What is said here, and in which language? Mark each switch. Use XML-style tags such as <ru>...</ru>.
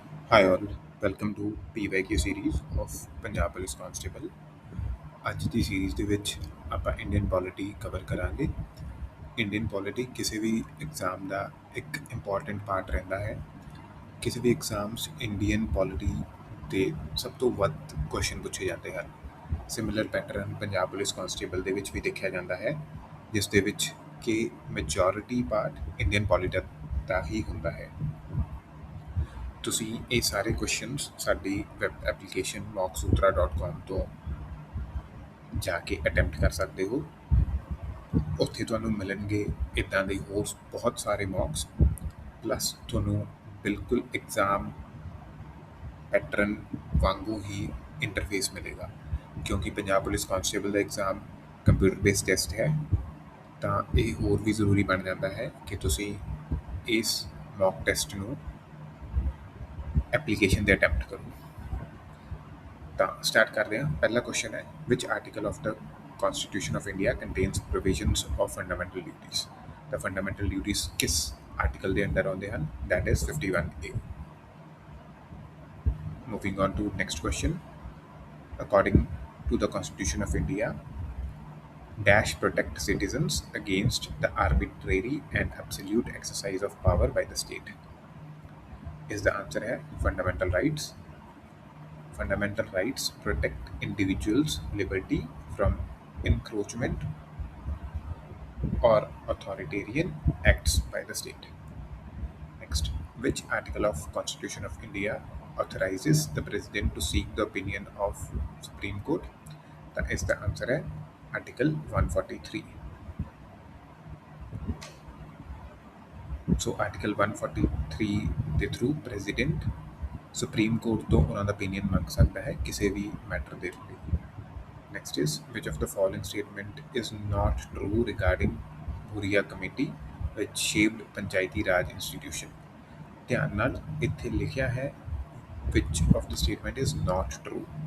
<en>Hi all, welcome to PYQ series of Punjab Police Constable।</en> <pa>ਅੱਜ ਦੀ series ਦੇ ਵਿੱਚ ਆਪਾਂ ਇੰਡੀਅਨ ਪੋਲਿਟੀ ਕਵਰ ਕਰਾਂਗੇ। ਇੰਡੀਅਨ ਪੋਲਿਟੀ ਕਿਸੇ ਵੀ ਐਗਜ਼ਾਮ ਦਾ ਇੱਕ ਇੰਪੋਰਟੈਂਟ ਪਾਰਟ ਰਹਿੰਦਾ ਹੈ। ਕਿਸੇ ਵੀ ਐਗਜ਼ਾਮਸ ਇੰਡੀਅਨ ਪੋਲਿਟੀ ਦੇ ਸਭ ਤੋਂ ਵੱਧ ਕੁਐਸਚਨ ਪੁੱਛੇ ਜਾਂਦੇ ਹਨ। Similar pattern Punjab police constable ਦੇ ਵਿੱਚ ਵੀ ਦੇਖਿਆ ਜਾਂਦਾ ਹੈ, ਜਿਸ ਦੇ ਵਿੱਚ ਕਿ ਮੈਜੋਰਿਟੀ ਪਾਰਟ ਇੰਡੀਅਨ ਪੋਲਿਟੀ ਦਾ ਹੀ ਹੁੰਦਾ ਹੈ। ਤੁਸੀਂ ਇਹ ਸਾਰੇ ਕੁਐਸਚਨਸ ਸਾਡੀ ਵੈਬ ਐਪਲੀਕੇਸ਼ਨ MockSutra.com ਤੋਂ ਜਾ ਕੇ ਅਟੈਂਪਟ ਕਰ ਸਕਦੇ ਹੋ। ਉੱਥੇ ਤੁਹਾਨੂੰ ਮਿਲਣਗੇ ਇੱਦਾਂ ਦੇ ਹੋਰ ਬਹੁਤ ਸਾਰੇ ਮੌਕਸ, ਪਲੱਸ ਤੁਹਾਨੂੰ ਬਿਲਕੁਲ ਐਗਜ਼ਾਮ ਪੈਟਰਨ ਵਾਂਗੂ ਹੀ ਇੰਟਰਫੇਸ ਮਿਲੇਗਾ। ਕਿਉਂਕਿ ਪੰਜਾਬ ਪੁਲਿਸ ਕਾਂਸਟੇਬਲ ਦਾ ਐਗਜ਼ਾਮ ਕੰਪਿਊਟਰ ਬੇਸਡ ਟੈਸਟ ਹੈ, ਤਾਂ ਇਹ ਹੋਰ ਵੀ ਜ਼ਰੂਰੀ ਬਣ ਜਾਂਦਾ ਹੈ ਕਿ ਤੁਸੀਂ ਇਸ ਮੌਕ ਟੈਸਟ ਨੂੰ ਐਪਲੀਕੇਸ਼ਨ 'ਤੇ ਅਟੈਂਪਟ ਕਰੋ। ਤਾਂ ਸਟਾਰਟ ਕਰਦੇ ਹਾਂ। ਪਹਿਲਾ ਕੁਐਸਚਨ ਹੈ,</pa> <en>Which article of the Constitution of India contains provisions of fundamental duties।</en> <pa>ਤਾਂ ਫੰਡਾਮੈਂਟਲ ਡਿਊਟੀਜ਼ ਕਿਸ ਆਰਟੀਕਲ ਦੇ ਅੰਡਰ ਆਉਂਦੇ ਹਨ?</pa> <en>That is 51A। Moving on to next question. According to the Constitution of India, dash protect citizens against the arbitrary and absolute exercise of power by the state। Is the answer</en> <hi>है</hi> <en>fundamental rights। Fundamental rights protect individuals' liberty from encroachment or authoritarian acts by the state। Next, which article of Constitution of India authorizes the President to seek the opinion of Supreme Court? That is the answer</en> <hi>है</hi> <en>Article 143।</en> <pa>So Article 143 ਦੇ through president supreme court ਤੋਂ ਉਹਨਾਂ ਦਾ opinion ਮੰਗ ਸਕਦਾ ਹੈ ਕਿਸੇ ਵੀ matter ਦੇ ਲਈ।</pa> <en>Next is, which of the following statement is not true regarding Bhuria Committee which shaped Panchayati Raj institution?</en> <pa>ਧਿਆਨ ਨਾਲ ਇੱਥੇ ਲਿਖਿਆ ਹੈ</pa> <en>which of the statement is not true।</en>